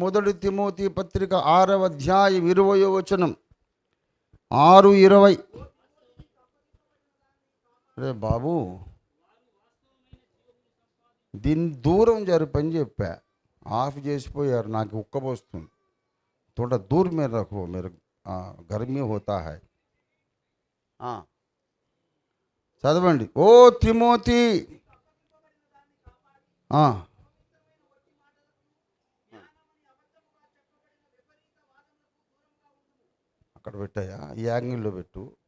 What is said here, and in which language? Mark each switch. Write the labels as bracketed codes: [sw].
[te] 1 Timothy పత్రిక 6వ అధ్యాయం 20వ వచనం. 6:20. రే బాబు, దీన్ని దూరం జరిపని చెప్పా, ఆఫ్ చేసిపోయారు. నాకు ఉక్కబోస్తుంది. [hi] थोड़ा दूर में रखो, मेरे गर्मी होता है. [te] చదవండి. ఓ తిమోతి, అక్కడ పెట్టాయా, ఈ యాంగిల్లో పెట్టు.